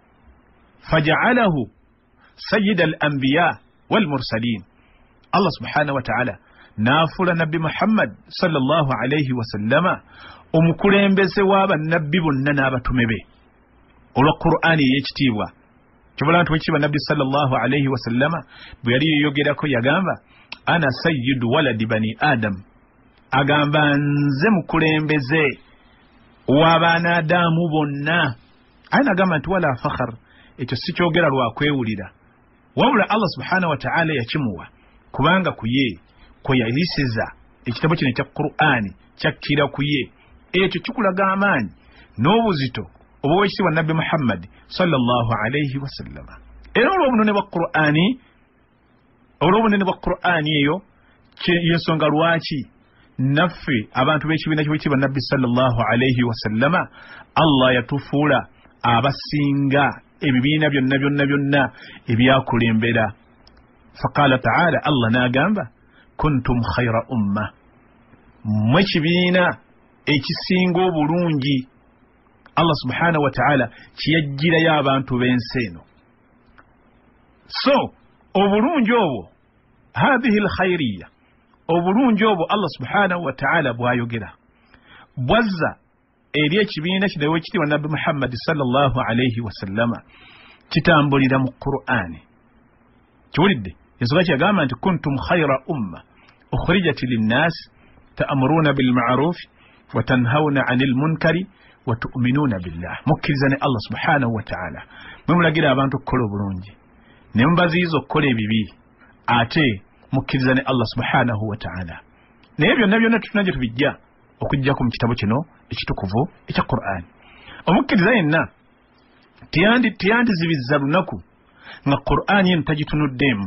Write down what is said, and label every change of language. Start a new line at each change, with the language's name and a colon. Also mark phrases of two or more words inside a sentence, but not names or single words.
Arabic: فجعله سيد الأنبياء والمرسلين الله سبحانه وتعالى
Ganda: nafula nabbi Muhammad
Arabic: صلى الله عليه وسلم
Ganda: omukulembeze w'abannabbi bonna n'abatume be olwa Qur'ani y'ekitiibwa kyobola nti wekitiibwa nabbi
Arabic: صلى الله عليه وسلم
Ganda: bwe yali yeyogerako yagamba
Arabic: أنا سيد ولد بني آدم
Ganda: agamba nze mukulembeze w'abaana Adamu bonna aye nagamba nti
Arabic: ولا فخر
Ganda: ekyo si kyogera lwakwewulira wabula
Arabic: الله سبحانه وتعالى
Ganda: yakimuwa kubanga kuye ko yalisiza ekitabo kino kya Qur'ani kyakkira kuye ekyo kikulaga amaanyi n'obuzito obw'ekitiibwa nabbi Muhammad
Arabic: صلى الله عليه وسلم
Ganda: era olw'obunene bwa Qur'ani eyo yensonga lwaki naffe abantu b'ekibiina ky'ekitiibwa nabbi
Arabic: صلى الله عليه وسلم
Ganda: Allah yatufuula abasinga ebibiina byonna ebyakulembera.
Arabic: فقال تعالى,
Ganda: Allah n'agamba
Arabic: كنتم خير أمة,
Ganda: mwe kibiina ekisinga obulungi.
Arabic: الله سبحانه وتعالى
Ganda: kiyajjirayo abantu b'ensi eno. So obulungi obwo,
Arabic: هذه الخيرية,
Ganda: obulungi obwo
Arabic: الله سبحانه وتعالى
Ganda: bwayogera bwazza eri ekibiina kino ekitiibwa nabbi Muhammad
Arabic: صلى الله عليه وسلم
Ganda: kitambulira mu Qur'ani. Kiwulidde ensonga kyagamba nti
Arabic: كنتم خير أمة أخرجت للناس تأمرون بالمعروف وتنهون عن المنكر وتؤمنون بالله.
Ganda: Mukkirizane
Arabic: الله سبحانه وتعالى
Ganda: mwe mulagira abantu okukola obulungi ne mubaziyiza okukola ebibi, ate mukkirizane
Arabic: الله سبحانه وتعالى.
Ganda: Naye byonna tutuna gye tubijja okujjako mu kitabo kino ekitukuvu ekya Qur'an. Omukkiriza yenna tiyandizibizza lunaku nga Qur'an yenu tagitunuddeemu.